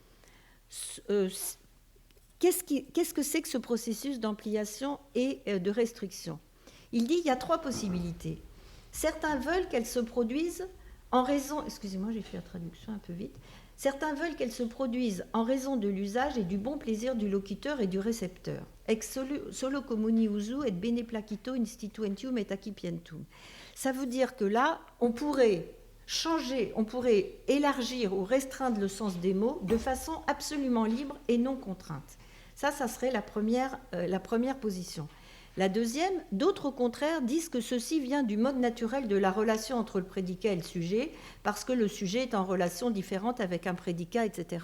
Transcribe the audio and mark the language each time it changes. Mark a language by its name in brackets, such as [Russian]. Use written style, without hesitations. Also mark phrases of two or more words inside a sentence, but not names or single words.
[French] Qu'est-ce que c'est que ce processus d'ampliation et de restriction ? Il dit il y a 3 possibilités. Certains veulent qu'elles se produisent en raison... Excusez-moi, j'ai fait la traduction un peu vite. Certains veulent qu'elles se produisent en raison de l'usage et du bon plaisir du locuteur et du récepteur. [Latin] Ex solo communi usu et bene placito instituentium et accipientum. [French] Ça veut dire que là, on pourrait changer, on pourrait élargir ou restreindre le sens des mots de façon absolument libre et non contrainte. Ça serait la première position. La deuxième, d'autres au contraire disent que ceci vient du mode naturel de la relation entre le prédicat et le sujet, parce que le sujet est en relation différente avec un prédicat, etc.